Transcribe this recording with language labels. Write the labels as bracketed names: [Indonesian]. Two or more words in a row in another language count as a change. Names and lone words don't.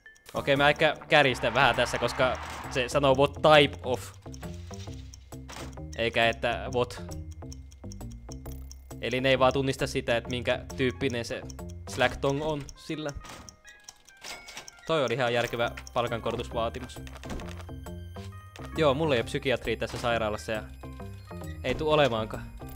[Finnish] Okei, mä ehkä kärjistän vähän tässä, koska se sanoo [English] what type of. [Finnish] Eikä että what. Eli ne ei vaan tunnista sitä, että minkä tyyppinen se Slack-tong on sillä. Toi oli ihan järkevä palkankorotusvaatimus. Joo, mulla ei ole psykiatria tässä sairaalassa ja ei tuu olemaankaan.